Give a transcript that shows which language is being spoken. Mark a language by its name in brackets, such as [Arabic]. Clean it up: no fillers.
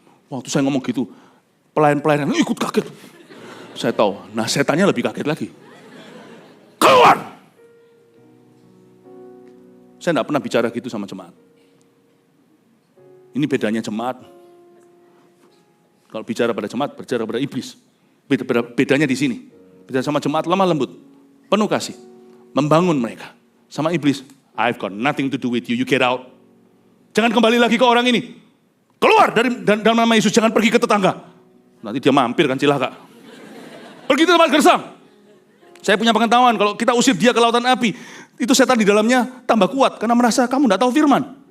[Indonesian] Waktu saya ngomong gitu, pelayan-pelayan ikut kaget. Saya tahu, nah setannya lebih kaget lagi. Keluar! Saya tidak pernah bicara gitu sama jemaat. Ini bedanya jemaat. Kalau bicara pada jemaat, bicara pada iblis. Bedanya di sini. Bicara sama jemaat lemah lembut. Penuh kasih. Membangun mereka. Sama iblis, [English] I've got nothing to do with you, you get out. [Indonesian] Jangan kembali lagi ke orang ini. Keluar dari dalam nama Yesus, jangan pergi ke tetangga. Nanti dia mampir kan cilaka. Pergi ke tempat gersang. Saya punya pengetahuan, kalau kita usir dia ke lautan api, itu setan di dalamnya tambah kuat, karena merasa kamu tidak tahu firman.